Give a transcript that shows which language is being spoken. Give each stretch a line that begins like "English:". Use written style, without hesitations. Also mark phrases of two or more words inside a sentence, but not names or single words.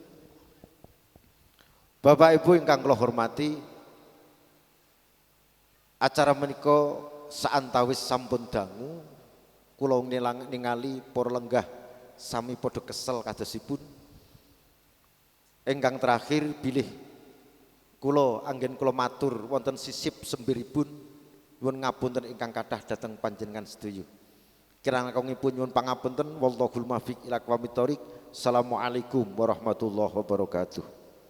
Javanese: Bapak Ibu ingkang kula hormati, acara menika saantawis sampun dangu, kula ningali para lenggah sami padha kesel kadosipun. Ingkang terakhir bilih kula anggen kula matur wonten sisip sembiripun nyuwun ngapunten ingkang kathah dhateng panjenengan sedaya. Kirang langkungipun nyuwun pangapunten,
Arabic: والله الموفق إلى أقوم الطريق. السلام عليكم ورحمة الله وبركاته.